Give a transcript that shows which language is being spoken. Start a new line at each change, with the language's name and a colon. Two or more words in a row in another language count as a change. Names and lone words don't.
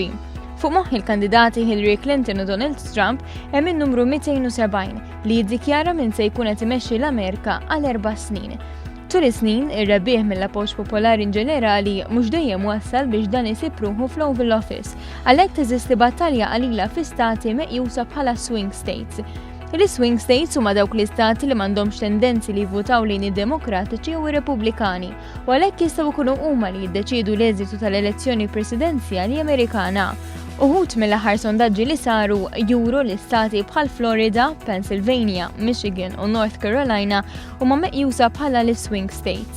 Maltese: Fuq moħħ il-kandidati Hillary Clinton u Donald Trump hemm in-numru 270 li jiddikjara min se jkun qed imexxi l-Amerika għal 4 snin. Tul is-snin, ir-rebbieħ mill-appoġġ popolari ġenerali mhux dejjem wassal biex dan isib ruħu fl-Oval Office, għalhekk teżisti battalja qalila fi stati meqjusa bħala
English: swing states.
Maltese: Il-
English: swing states
Maltese: huma dawk l-istati li m'għandhomx tendenzi li jivvutaw lejn id-Demokratiċi u r-Repubblikani, u għalhekk jistgħu jkunu huma li jiddeċiedu l-eżitu tal-elezzjoni presidenzjali Amerikana. Uħud mill-aħħar sondaġġi li saru juru l-istati bħal Florida, Pennsylvania, Michigan u North Carolina huma meqjusa bħala l-
English: swing states.